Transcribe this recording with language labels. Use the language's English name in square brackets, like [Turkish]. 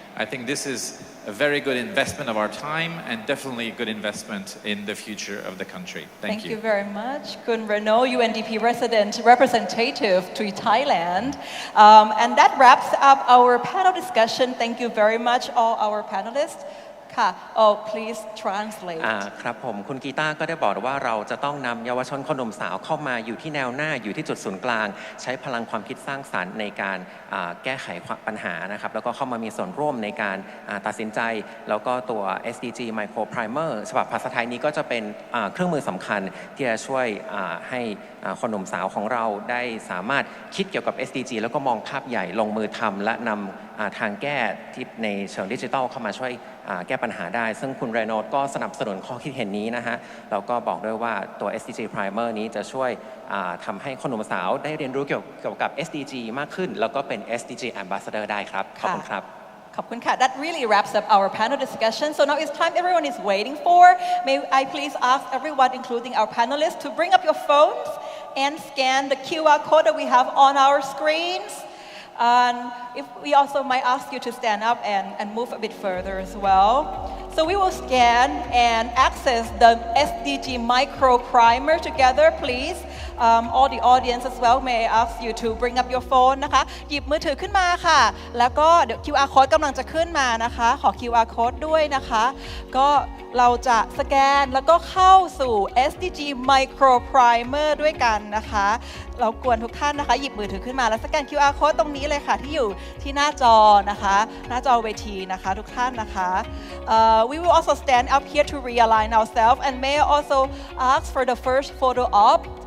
[English] I think this is a very good investment of our time and definitely a good investment in the future of the country. Thank you. Thank you very much. Kun Renaud, UNDP representative to Thailand. And that wraps up our panel discussion. Thank you very much, all our panelists. Please translate. [Thai] ครับผมคุณกีตาก็ได้บอกว่าเราจะต้องนำเยาวชนคนหนุ่มสาวเข้ามาอยู่ที่แนวหน้าอยู่ที่จุดศูนย์กลางใช้พลังความคิดสร้างสรรค์ในการแก้ไขปัญหานะครับแล้วก็เข้ามามีส่วนร่วมในการตัดสินใจแล้วก็ตัว SDG Micro-Primer ฉบับภาษาไทยนี้ก็จะเป็นเครื่องมือสำคัญที่จะช่วยให้คนหนุ่มสาวของเราได้สามารถคิดเกี่ยวกับ SDG แล้วก็มองภาพใหญ่ลงมือทำและน ทางแก้ที่ในเชิงดิจิทัลเข้ามาช่วยแก้ปัญหาได้ซึ่งคุณเรโนดก็สนับสนุนข้อคิดเห็นนี้นะฮะแล้วก็บอกด้วยว่าตัว SDG Primer นี้จะช่วยทำให้คนหนุ่มสาวได้เรียนรู้เกี่ยวกับ SDG มากขึ้นแล้วก็เป็น SDG Ambassador ได้ครับขอบคุณครับ ขอบคุณค่ะ [English] That really wraps up our panel discussion. So now it's time everyone is waiting for. May I please ask everyone, including our panelists, to bring up your phones and scan the QR code that we have on our screens. And if we also might ask you to stand up and move a bit further as well. So we will scan and access the SDG Micro-Primer together, please. All the audience as well, may I ask you to bring up your phone [Thai] นะคะหยิบมือถือขึ้นมาค่ะแล้วก็เดี๋ยว QR code กำลังจะขึ้นมานะคะขอ QR code ด้วยนะคะก็เราจะสแกนแล้วก็เข้าสู่ SDG Micro-Primer ด้วยกันนะคะเรากวนทุกท่านนะคะหยิบมือถือขึ้นมาแล้วสแกน QR code ตรงนี้เลยค่ะที่อยู่ที่หน้าจอนะคะหน้าจอเวทีนะคะทุกท่านนะคะ [English] We will also stand up here to realign ourselves and may I also ask for the first photo op.